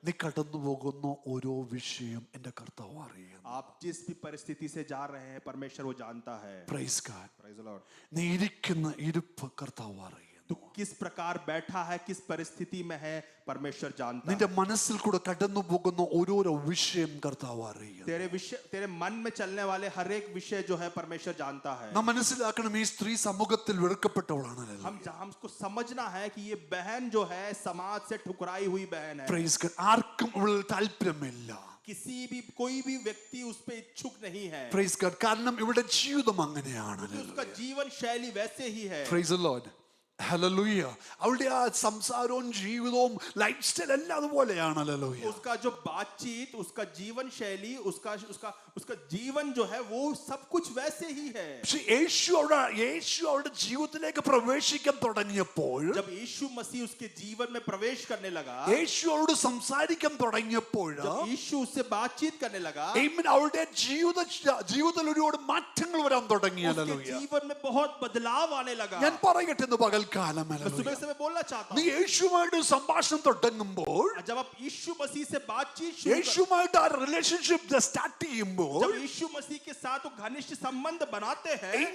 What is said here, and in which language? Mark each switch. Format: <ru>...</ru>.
<ml>നീ കടന്നു പോകുന്ന ഓരോ വിഷയം എന്റെ കർത്താവ് അറിയുന്നു.</ml> <hi>आप जिस भी परिस्थिति से जा रहे हैं, परमेश्वर वो जानता है.</hi> <en>Praise God. Praise the Lord.</en> <ml>നീ ഇരിക്കുന്ന ഇരിപ്പ് കർത്താവ് അറിയുന്നു.</ml> <hi>तू किस प्रकार बैठा है, किस परिस्थिति में है, परमेश्वर जानता है.</hi> <ml>നിന്റെ മനസ്സിൽ കൂടെ കടന്നു പോകുന്ന ഓരോരോ വിഷയം കർത്താവ് അറിയുന്നു.</ml> <hi>तेरे मन में चलने वाले हर एक विषय जो है परमेश्वर जानता है.</hi> <ml>നാം മനസ്സിലാക്കണം, ഈ സ്ത്രീ സമൂഹത്തിൽ വെറുക്കപ്പെട്ടവളാണ്.</ml> <hi>हमको समझना है कि ये बहन जो है समाज से ठुकराई हुई बहन है.</hi> <en>Praise God.</en> <ml>ആർക്കും ഇവളിൽ താല്പര്യമില്ല.</ml> <hi>कोई भी व्यक्ति उस पे इच्छुक नहीं है.</hi> <en>Praise God.</en> <ml>കാരണം ഇവിടെ ജീവിതം അങ്ങനെയാണ്.</ml> <hi>उसका जीवन शैली वैसे ही है.</hi> <en>Praise the Lord. Hallelujah.</en> <ml>അവളുടെ ആ സംസാരവും ജീവിതവും ലൈഫ് സ്റ്റൈൽ എല്ലാം അതുപോലെയാണ്.</ml> <en>Hallelujah.</en> <hi>उसका जो बातचीत, उसका जीवन शैली, उसका उसका उसका जीवन जो है वो सब कुछ वैसे ही है.</hi> <ml>പക്ഷെ യേശു അവളുടെ ജീവിതത്തിലേക്ക് പ്രവേശിക്കാൻ തുടങ്ങിയപ്പോൾ,</ml> <hi>जब यीशु मसीह उसके जीवन में प्रवेश करने लगा,</hi> <ml>യേശു അവളോട് സംസാരിക്കാൻ തുടങ്ങിയപ്പോൾ,</ml> <hi>जब यीशु उससे बातचीत करने लगा,</hi> <ml>അവളുടെ ജീവിതത്തിൽ ഒരുപാട് മാറ്റങ്ങൾ വരാൻ തുടങ്ങി.</ml> <hi>उसके</hi> <en>Hallelujah.</en> <hi>जीवन में बहुत बदलाव आने लगा.</hi> <ml>ഞാൻ പറയട്ടെ ഇന്ന് പകൽക്കാലം,</ml> <hi>मैं सुबह से मैं बोलना चाहता</hi> <ml>നീ</ml> <hi>हूँ,</hi> <ml>യേശുവുമായിട്ട് സംഭാഷണം തുടങ്ങുമ്പോൾ,</ml> <hi>जब आप यीशु मसीह से बातचीत शुरू</hi> <ml>യേശുവുമായിട്ട് ആ റിലേഷൻഷിപ്പ് സ്റ്റാർട്ട് ചെയ്യുമ്പോൾ,</ml> <hi>जब यीशु मसीह के साथ वो घनिष्ठ संबंध बनाते हैं,</hi>